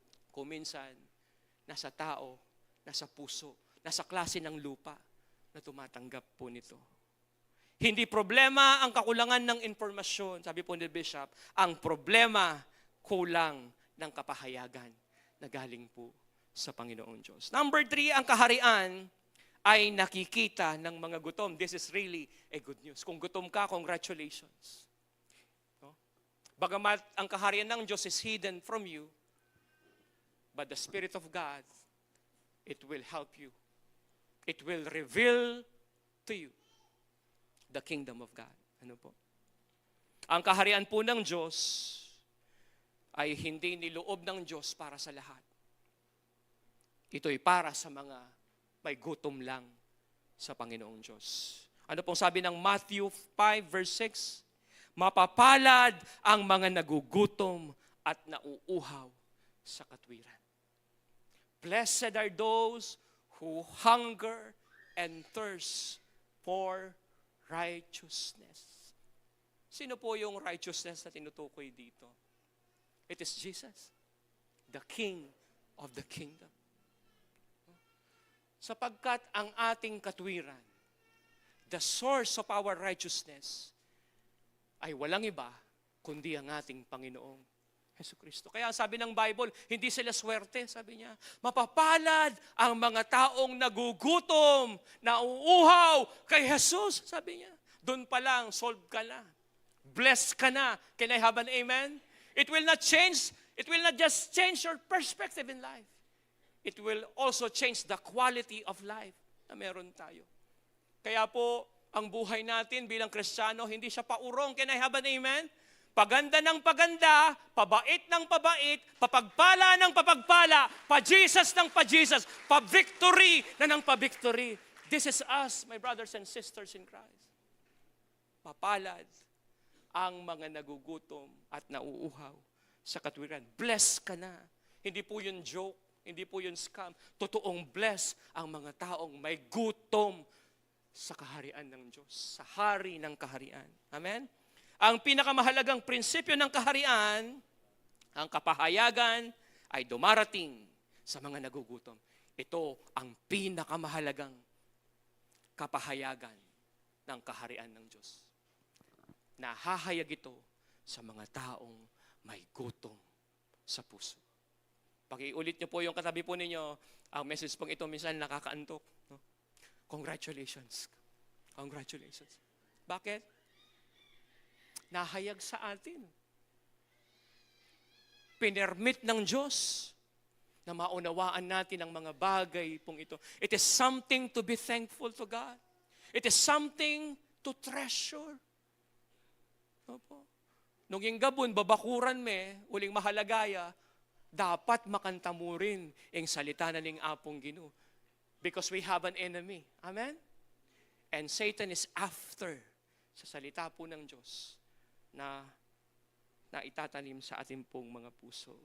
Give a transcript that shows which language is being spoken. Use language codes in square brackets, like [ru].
[tl] Kung minsan, nasa tao, nasa puso, nasa klase ng lupa na tumatanggap po nito. Hindi problema ang kakulangan ng informasyon, sabi po ni Bishop, ang problema, kulang ng kapahayagan na galing po sa Panginoon Diyos. Number 3, ang kaharian ay nakikita ng mga gutom. [en] This is really a good news. [tl] Kung gutom ka, [en] congratulations. No? [tl] Bagamat ang kaharian ng Diyos [en] is hidden from you, but the Spirit of God, it will help you. It will reveal to you the kingdom of God. [tl] Ano po? Ang kaharian po ng Diyos ay hindi niloob ng Diyos para sa lahat. Ito'y para sa mga may gutom lang sa Panginoong Diyos. Ano pong sabi ng Matthew 5 verse 6? Mapapalad ang mga nagugutom at nauuhaw sa katwiran. [en] Blessed are those who hunger and thirst for righteousness. [tl] Sino po yung righteousness na tinutukoy dito? [en] It is Jesus, the King of the kingdom. [tl] Sapagkat ang ating katwiran, [en] the source of our righteousness, [tl] ay walang iba, kundi ang ating Panginoong Jesucristo. Kaya sabi ng Bible, hindi sila swerte, sabi niya. Mapapalad ang mga taong nagugutom, nauuhaw kay Jesus, sabi niya. Doon pa lang, solved ka na. Blessed ka na. [en] Can I have an amen? It will not just change your perspective in life. It will also change the quality of life [tl] na meron tayo. Kaya po, ang buhay natin bilang Kristiyano, hindi siya paurong. [en] Can I have an amen? [tl] Paganda ng paganda, pabait ng pabait, papagpala ng papagpala, pa-Jesus ng pa-Jesus, pa-victory na ng pa-victory. [en] This is us, my brothers and sisters in Christ. [tl] Mapalad ang mga nagugutom at nauuhaw sa katwiran. Bless ka na. Hindi po yun joke, hindi po yun scam. Totoong bless ang mga taong may gutom sa kaharian ng Diyos, sa hari ng kaharian. Amen? Ang pinakamahalagang prinsipyo ng kaharian, ang kapahayagan, ay dumarating sa mga nagugutom. Ito ang pinakamahalagang kapahayagan ng kaharian ng Diyos. Nahahayag ito sa mga taong may gutom sa puso. Pakiulit niyo po yung katabi po ninyo, ang message pong ito minsan nakakaantok. No? [en] Congratulations. Congratulations. Bakit? [tl] Nahayag sa atin. Pinermit ng Diyos na maunawaan natin ang mga bagay pong ito. [en] It is something to be thankful to God. It is something to treasure. Opo. [pam] Nung yung gabon, babakuran me, uling mahalagaya, dapat makanta mo rin ang salita na ning apong Ginoo. [en] Because we have an enemy. Amen? And Satan is after [tl] sa salita po ng Diyos na itatanim sa ating pong mga puso.